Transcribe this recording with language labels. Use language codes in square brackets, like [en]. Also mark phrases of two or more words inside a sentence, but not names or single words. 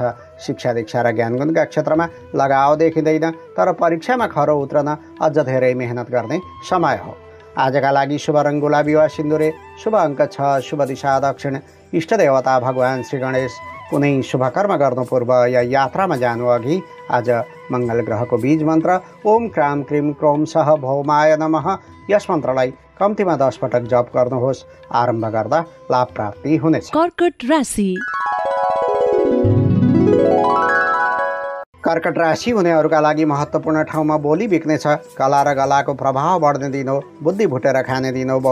[ne] शिक्षा दीक्षा र ज्ञानगुणका क्षेत्रमा लगाव देखिँदैन। तर परीक्षामा खरो उत्रन अझ धेरै मेहनत गर्ने समय हो। आजका लागि शुभ रङ गुलाबी वा सिन्दुरे, शुभ अङ्क 6, शुभ दिशा दक्षिण, इष्ट देवता भगवान श्री गणेश। कुनै शुभ कर्म गर्नु पूर्व या यात्रामा जानु अघि आज मङ्गल ग्रहको बीज मन्त्र [sa] ओम क्राम क्रिम क्रोम सह भौमाय नमः [ne] यस मन्त्रलाई कम्तीमा 10 पटक जप गर्नुहोस्। आरम्भ गर्दा लाभ प्राप्ति हुनेछ। कर्कट राशि। कर्कट राशि हुनेहरूका लागि महत्त्वपूर्ण ठाउँमा बोली बिक्नेछ। कला र गलाको प्रभाव बढ्ने दिन हो। बुद्धि भुटेर खाने दिन हो।